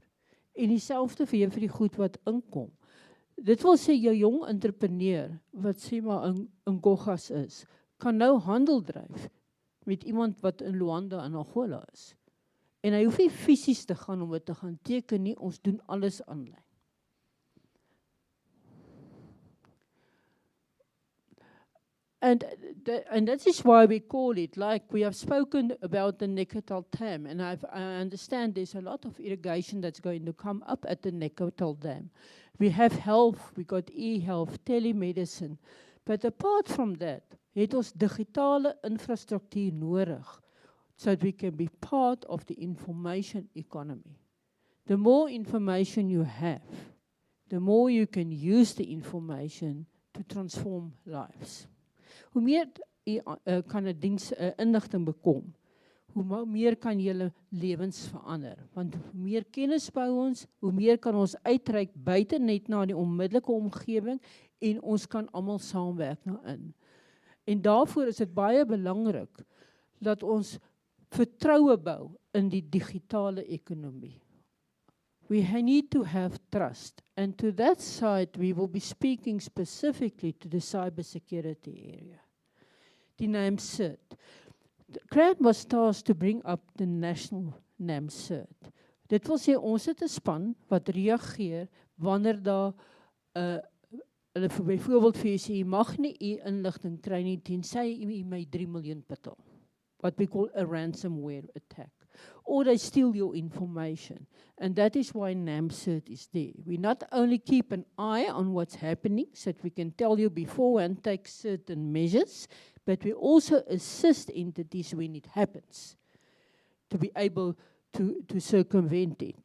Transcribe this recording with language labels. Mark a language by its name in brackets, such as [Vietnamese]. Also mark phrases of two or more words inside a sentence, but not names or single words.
[Afrikaans] En dieselfde vir die goed wat inkom. Dit wil sê jou jong entrepreneur wat sê maar in Goggas is, kan nou handel dryf met iemand wat in Luanda en Angola is. En hy hoef nie fisies te gaan om dit te gaan teken nie, ons doen alles aanlyn. [English] And that is why we call it, like we have spoken about the Neckartal Dam, and I understand there's a lot of irrigation that's going to come up at the Neckartal Dam. We have health, we got e-health, telemedicine, but apart from that, [Afrikaans] het ons digitale infrastruktuur nodig, [English] so that we can be part of the information economy. The more information you have, the more you can use the information to transform lives. [Afrikaans] Hoe meer kan 'n diens inligting bekom, hoe meer kan julle lewens verander. Want hoe meer kennis bou ons, hoe meer kan ons uitreik buite net na die onmiddellike omgewing en ons kan almal saamwerk daarin. En daarvoor is dit baie belangrik dat ons vertroue bou in die digitale ekonomie. [English] We need to have trust, and to that side we will be speaking specifically to the cybersecurity area. The NAMCERT. The CRAN was tasked to bring up the national NAMCERT. [Afrikaans] Dit wil sê ons het 'n span wat reageer wanneer daar hulle byvoorbeeld vir u sê, jy mag nie u inligting kry nie tensy u my 3 miljoen betaal. [English] What we call a ransomware attack. Or they steal your information. And that is why NAMCERT is there. We not only keep an eye on what's happening, so that we can tell you before and take certain measures, but we also assist entities when it happens, to be able to circumvent it.